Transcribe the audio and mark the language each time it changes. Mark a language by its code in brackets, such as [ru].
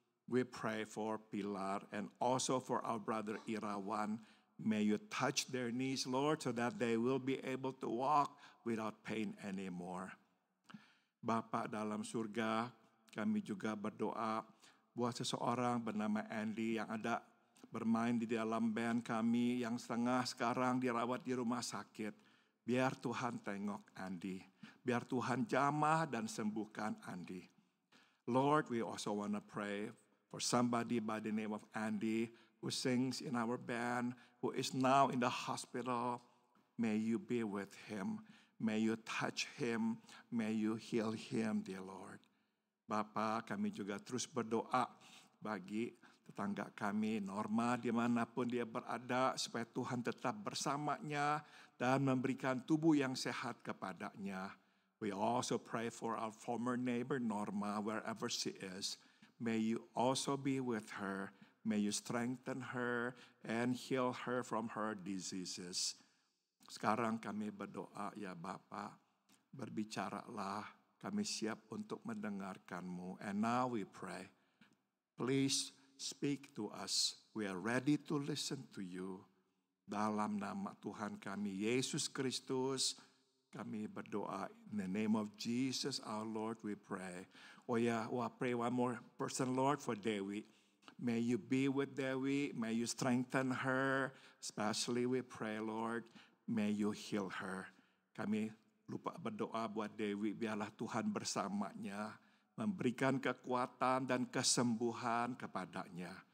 [en] We pray for Pilar and also for our brother Irawan. May you touch their knees, Lord, so that they will be able to walk without pain anymore. [id] Bapa dalam surga, kami juga berdoa buat seseorang bernama Andy yang ada bermain di dalam band kami yang sekarang dirawat di rumah sakit. Biar Tuhan tengok Andy. Biar Tuhan jamah dan sembuhkan Andy. [en] Lord, we also want to pray for somebody by the name of Andy who sings in our band, who is now in the hospital. May you be with him. May you touch him. May you heal him, dear Lord. [id] Bapa, kami juga terus berdoa bagi tetangga kami, Norma, dimanapun dia berada, supaya Tuhan tetap bersamanya dan memberikan tubuh yang sehat kepadanya. [en] We also pray for our former neighbor, Norma, wherever she is. May you also be with her. May you strengthen her and heal her from her diseases. [id] Sekarang kami berdoa, ya Bapa, berbicaralah, kami siap untuk mendengarkan-Mu. [en] And now we pray, please speak to us. We are ready to listen to you. [id] Dalam nama Tuhan kami, Yesus Kristus, kami berdoa. [en] In the name of Jesus our Lord we pray. Oh yeah, I pray one more person, Lord, for Dewi. May you be with Dewi. May you strengthen her. Especially we pray, Lord, may you heal her. [id] Kami lupa berdoa buat Dewi, biarlah Tuhan bersamanya, memberikan kekuatan dan kesembuhan kepadanya.